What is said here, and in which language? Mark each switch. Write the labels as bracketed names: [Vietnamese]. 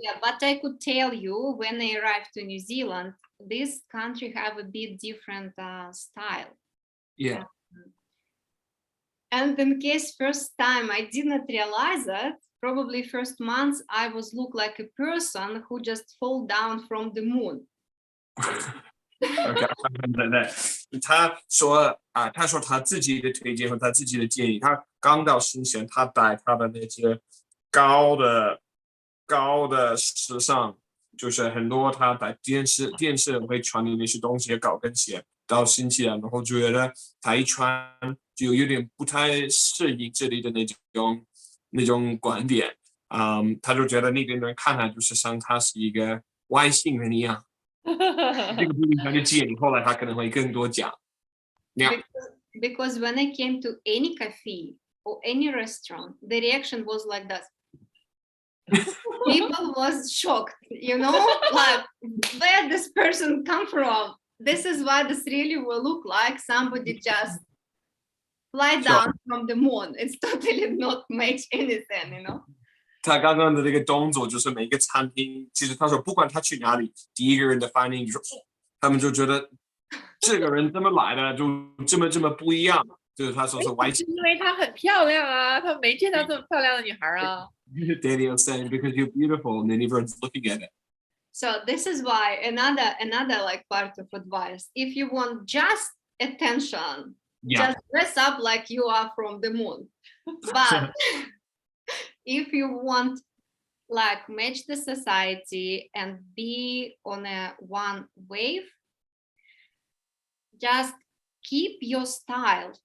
[English] Yeah, but I could tell you when I arrived to New Zealand, this country have a bit different style. Yeah. And in case first time I did not realize that, probably first months I was look like a person who just fall down from the moon. [Chinese] Okay, 他说他自己的推荐和他自己的建议，他刚到新西兰，他带他的那些高的时尚，就是很多他在电视会传的那些东西，高跟鞋到新西兰，然后觉得他一穿就有点不太适应这里的那种观点，他就觉得那边的人看他就是像他是一个外星人一样。这个不影响就建议，后来他可能会更多讲。 [English] Because when I came to any cafe or any restaurant, the reaction was like that. People was shocked, like where this person come from. This is why this really will look like somebody just fly down from the moon. It's totally not match anything, [Chinese] 他刚刚的那个动作就是每个餐厅，其实他说不管他去哪里，第一个人的反应就是，他们就觉得这个人怎么来的，就这么不一样，就是他说是外星。因为她很漂亮啊，他没见到这么漂亮的女孩啊。 [English] Daniel saying because you're beautiful, and then everyone's looking at it. So this is why another like part of advice. If you want just attention, just dress up like you are from the moon. But if you want like match the society and be on a one wave, just keep your style.